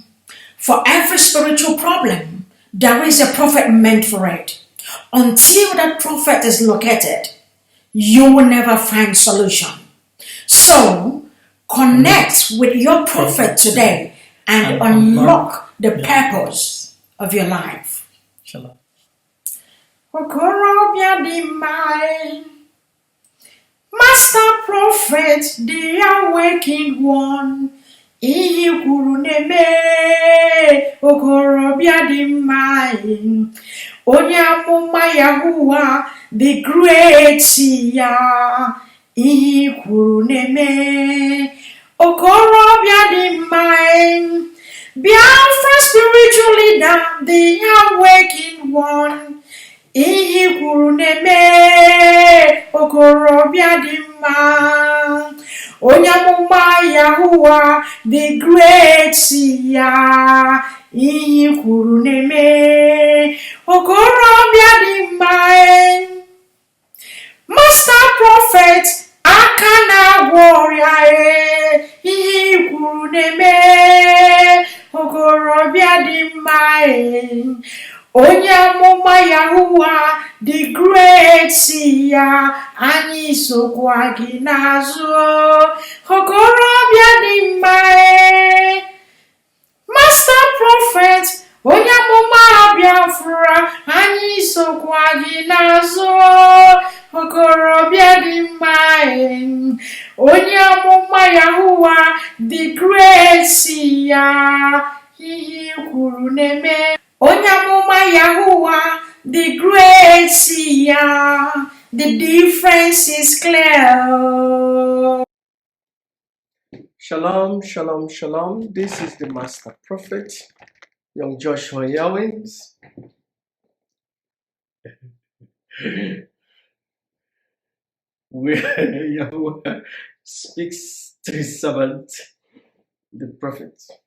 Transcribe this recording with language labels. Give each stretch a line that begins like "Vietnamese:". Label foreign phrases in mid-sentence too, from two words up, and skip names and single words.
English: For every spiritual problem, there is a prophet meant for it. Until that prophet is located, you will never find solution. So, connect with your prophet today and unlock the purpose of your life. Shalom.
Igbo: Okorobịa dị mma,
English: Master Prophet, the awakened one,
Igbo: ihe kwuru na-eme. Okorobịa dị mma, onye amụma Yahuwah,
English: the great
Igbo: ya, ihe kwuru na-eme. Okorobịa dị mma,
English: Biafra spiritual leader, the awakened one,
Igbo: ihe kwuru na-eme. Okorobịa dị mma, onye amụma Yahuwah,
English: the great
Igbo: ya, ihe kwuru na-eme. Okorobịa dị mma,
English: Master Prophet,
Igbo: aka na-agwọ ọrịa, ihe kwuru na-eme. Okorobịa dị mma, onye amụma Yahuwah,
English: the great
Igbo: ya, anyị sokwa gị n'azụ. Okorobịa dị mma,
English: Master Prophet,
Igbo: onye amụma Biafra, anyị sokwa gị n'azụ. Okorobịa dị mma, onye amụma Yahuwah,
English: the great
Igbo: ya, ihe kwuru na-eme. Onye amụma
English: Yahuwah, the great ya, the difference is clear. Shalom, shalom, shalom. This is the Master Prophet, young Joshua Yawins. Where Yahweh speaks to his servant, the prophet.